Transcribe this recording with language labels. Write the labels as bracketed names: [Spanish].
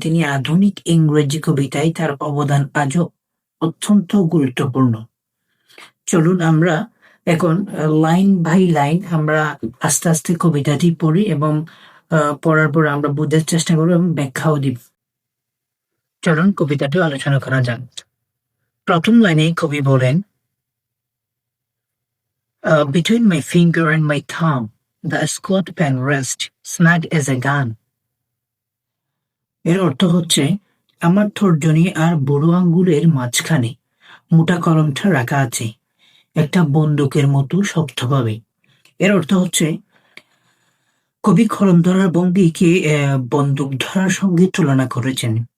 [Bangla] তিনি আধুনিক ইংরেজি কবিতায় তার অবদান আজও অত্যন্ত গুরুত্বপূর্ণ। চলুন আমরা এখন লাইন বাই লাইন আমরা আস্তে, আস্তে কবিতাটি পড়ি এবং পড়ার পর আমরা বুঝার চেষ্টা করব এবং ব্যাখ্যাও দিব। চলুন কবিতাটি আলোচনা করা যাক। প্রথম লাইনে কবি বলেন, [English] "Between my finger and my thumb, the squat pen rests, snug as a gun." [Bangla] এর অর্থ হচ্ছে, আমার তর্জনী আর বুড়ো আঙ্গুলের মাঝখানে মোটা কলমটা রাখা আছে, একটা বন্দুকের মতো শক্তভাবে। এর অর্থ হচ্ছে, কবি কলম ধরার ভঙ্গিকে বন্দুক ধরার সঙ্গে তুলনা করেছেন।